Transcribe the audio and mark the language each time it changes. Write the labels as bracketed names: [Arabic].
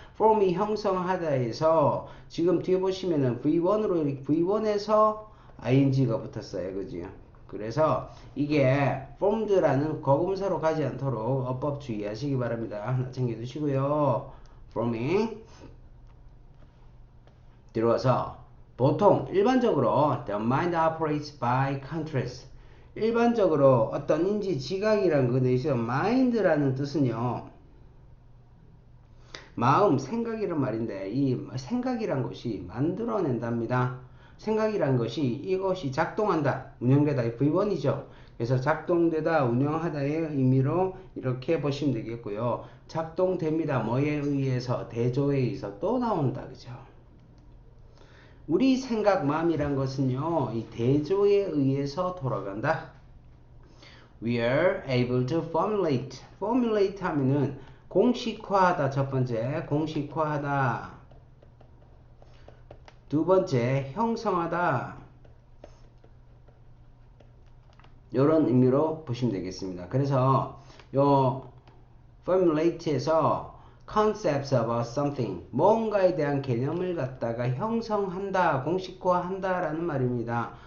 [Korean] form이 형성하다에서 지금 뒤에 보시면은 V1으로 V1에서 ing가 붙었어요. 그죠? 그래서 이게 formed라는 거금사로 가지 않도록 어법 주의하시기 바랍니다. 하나 챙겨두시고요. forming 들어와서 보통 일반적으로 [English] the mind operates by contrast. [Korean] 일반적으로 어떤 인지 지각이라는 것에 있어요. mind라는 뜻은요. 마음, 생각이란 말인데 이 생각이란 것이 만들어낸답니다. 생각이란 것이 이것이 작동한다, 운영되다, V1이죠. 그래서 작동되다, 운영하다의 의미로 이렇게 보시면 되겠고요. 작동됩니다. 뭐에 의해서? 대조에 의해서 또 나온다. 그죠? 우리 생각, 마음이란 것은요, 이 대조에 의해서 돌아간다. [English] We are able to formulate. [Korean] formulate 하면은 공식화하다. 첫 번째, 공식화하다. 두 번째, 형성하다. 이런 의미로 보시면 되겠습니다. 그래서 요 formulate에서 [English] concepts about something, [Korean] 뭔가에 대한 개념을 갖다가 형성한다, 공식화한다 라는 말입니다.